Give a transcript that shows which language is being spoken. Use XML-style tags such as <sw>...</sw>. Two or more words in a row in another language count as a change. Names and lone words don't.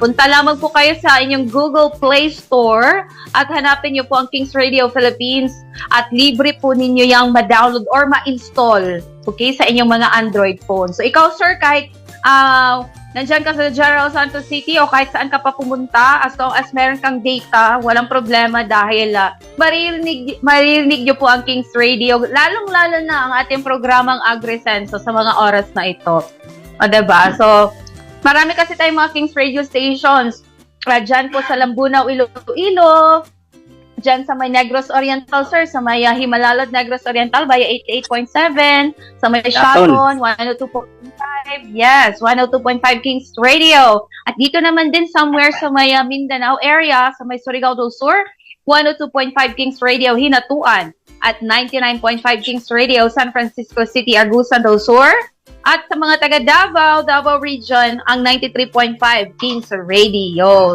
<tl>Punta lamang po kayo sa inyong Google Play Store at hanapin niyo po ang Kings Radio Philippines at libre po ninyo yung ma-download or ma-install, okay, sa inyong mga Android phone. So ikaw, sir, kahit nandyan ka sa General Santos City o kahit saan ka pa pumunta,</tl> <en>as long as</en> <tl>meron kang data, walang problema dahil maririnig nyo po ang Kings Radio, lalong-lalo na ang ating programang AgriSenso sa mga oras na ito. Diba? So, marami kasi tayong mga Kings Radio stations. Dyan po sa Lambunaw, Iloilo, dyan sa may</tl> <en>Negros Oriental,</en> <tl>sir, sa may Himalalod Negros Oriental via 88.7, sa may Shaton, 102.5, yes, 102.5 Kings Radio. At dito naman din somewhere sa may</tl> <en>Mindanao area,</en> <tl>sa may Surigao del Sur, 102.5 Kings Radio, Hinatuan, at 99.5 Kings Radio, San Francisco City, Agusan del Sur. At sa mga taga Davao, Davao Region, ang 93.5 Kings Radio.</tl>